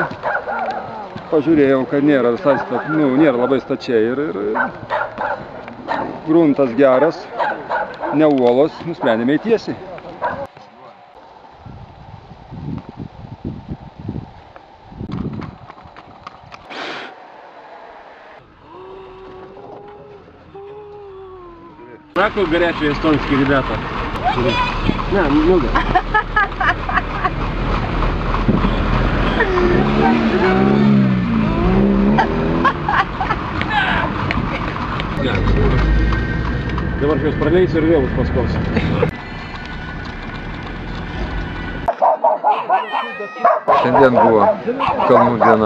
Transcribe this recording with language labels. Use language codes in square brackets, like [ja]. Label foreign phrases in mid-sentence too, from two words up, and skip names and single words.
[lt] Pažiūrėjau, kad nėra visai nėra labai stačiai ir gruntas geras, ne uolos, nusprendėme eit tiesiai. [ru] Какой горячий эстонский, ребята. На, много. [lt] Dabar šios praleisiu ir vėl už paskos. Šiandien buvo kalnų diena.